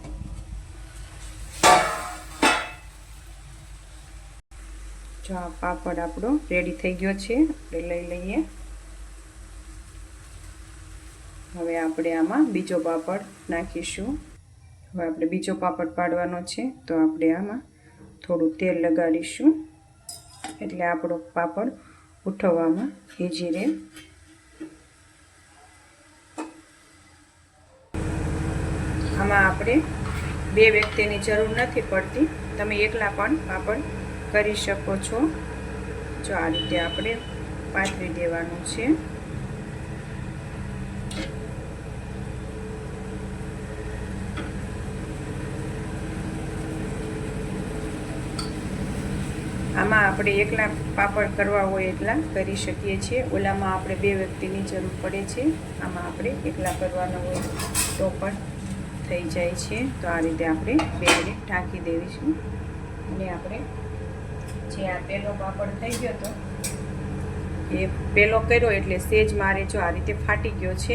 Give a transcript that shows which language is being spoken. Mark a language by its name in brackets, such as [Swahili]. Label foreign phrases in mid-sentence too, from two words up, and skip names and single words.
[Gujarati] જો આ પાપડ આપણો રેડી થઈ ગયો છે। આપણે લઈ લઈએ। હવે આપણે આમાં બીજો પાપડ નાખીશું। હવે આપણે બીજો પાપડ પાડવાનો છે તો આપણે આમાં થોડું તેલ લગાડીશું એટલે આપણો પાપડ ઉઠવવામાં ઈઝી રહે। આમાં આપણે 2 વ્યક્તિની જરૂર [Hindi] नहीं पड़ती। [Gujarati] તમે એકલા પણ પાપડ કરી શકો છો। જો આ રીતે આપણે પાથરી દેવાનું છે। આમાં આપણે એકલા પાપડ કરવા હોય એટલા કરી શકીએ છીએ। ઓલામાં આપણે 2 વ્યક્તિની જરૂર પડે છે। આમાં આપણે એકલા કરવાનો હોય તો પણ થઈ જાય છે। તો આ રીતે આપણે 2 મિનિટ ઢાંકી દેવીશું। અને આપણે જે આ પહેલો પાપડ થઈ ગયો તો એ પહેલો કર્યો એટલે સેજ મારે જો આ રીતે ફાટી ગયો છે।